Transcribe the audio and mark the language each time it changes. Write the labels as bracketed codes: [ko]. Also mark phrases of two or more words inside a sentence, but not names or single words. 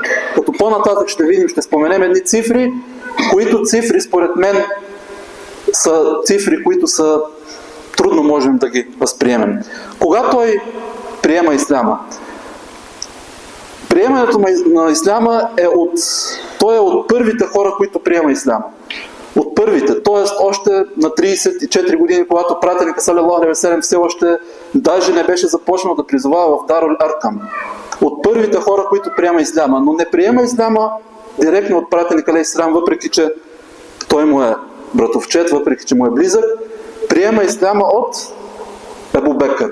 [bg] Като по-нататък ще видим, ще споменем едни цифри, които цифри, според мен, са цифри, които са трудно можем да ги възприемем. Кога той приема исляма? Приемането на исляма той е от първите хора, които приема исляма. От първите, т.е. още на 34 години, когато пратеника [ar] صلى الله عليه وسلم [bg] все още даже не беше започнал да призовава в Дарул Аркам. От първите хора, които приема исляма, но не приема исляма директно от пратеника [ar] عليه السلام, [bg] въпреки че той му е братовчет, въпреки че му е близък, приема исляма от Абу Бекър.